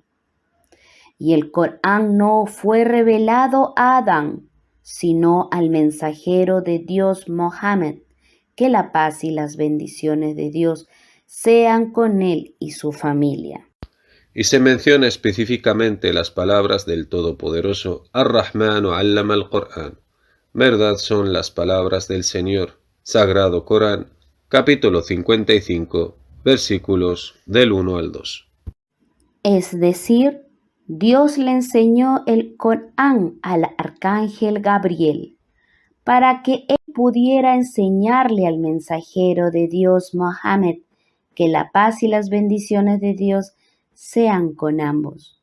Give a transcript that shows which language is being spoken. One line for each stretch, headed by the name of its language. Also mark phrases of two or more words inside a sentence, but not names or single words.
Spanish: Y el Corán no fue revelado a Adán, sino al mensajero de Dios Mohammed, que la paz y las bendiciones de Dios sean con él y su familia. Y se menciona específicamente las palabras del Todopoderoso,
Arabic: الرحمن علم القرآن.
Spanish: Verdad son las palabras del Señor. Sagrado Corán, capítulo 55, versículos del 1 al 2. Es decir, Dios le enseñó el Corán al arcángel Gabriel para que él pudiera enseñarle al mensajero de Dios Mohammed que la paz y las bendiciones de Dios sean con ambos.